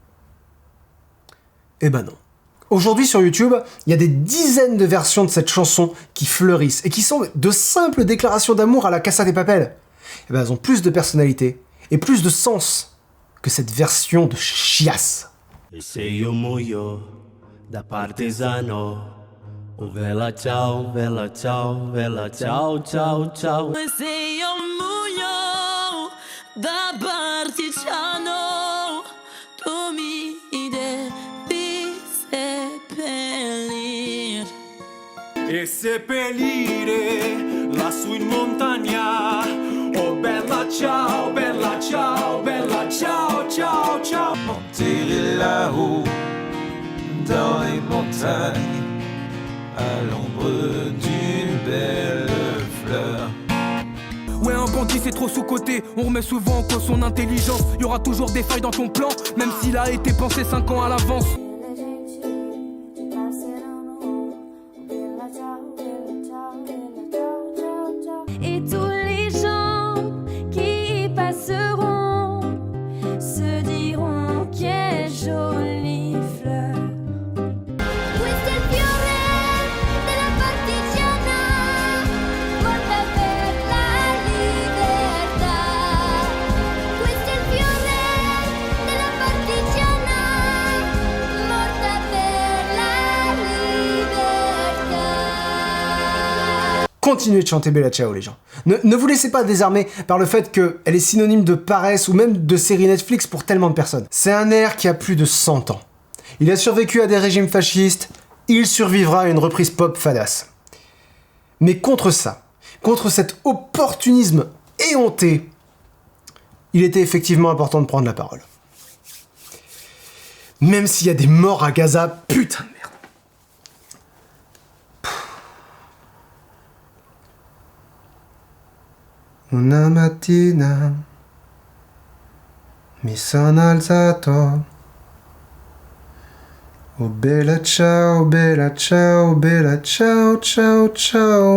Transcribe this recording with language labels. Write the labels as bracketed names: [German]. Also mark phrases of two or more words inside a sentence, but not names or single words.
[French] Eh ben non. Aujourd'hui sur YouTube, il y a des dizaines de versions de cette chanson qui fleurissent et qui sont de simples déclarations d'amour à la Casa de Papel. Eh ben elles ont plus de personnalité et plus de sens que cette version de chiasse. [Italian] E se io muoio da partisano, oh bella ciao, bella ciao, bella ciao, ciao, ciao. E se io muoio da partigiano, tu mi devi seppellir. E seppellire lassù in montagna. Oh bella ciao, bella ciao, bella ciao, ciao, ciao. [French] Enterré là-haut dans les montagnes, à l'ombre d'une belle fleur. Ouais, un bandit c'est trop sous-coté, on remet souvent en cause son intelligence. Y aura toujours des failles dans ton plan, même s'il a été pensé 5 ans à l'avance. Et tous les gens qui passeront se diront quelle jolie fleur. [Italian] Questo è il fiore della partigiana, morta per la libertà. Questo è il fiore della partigiana, morta per la libertà. [French] Continuez de chanter Bella Ciao, les gens. Ne vous laissez pas désarmer par le fait qu'elle est synonyme de paresse ou même de série Netflix pour tellement de personnes. C'est un air qui a plus de 100 ans. Il a survécu à des régimes fascistes, il survivra à une reprise pop fadasse. Mais contre ça, contre cet opportunisme éhonté, il était effectivement important de prendre la parole. Même s'il y a des morts à Gaza, putain de merde. [Italian] Una mattina mi sono alzato. Oh bella ciao, bella ciao, bella ciao, ciao, ciao.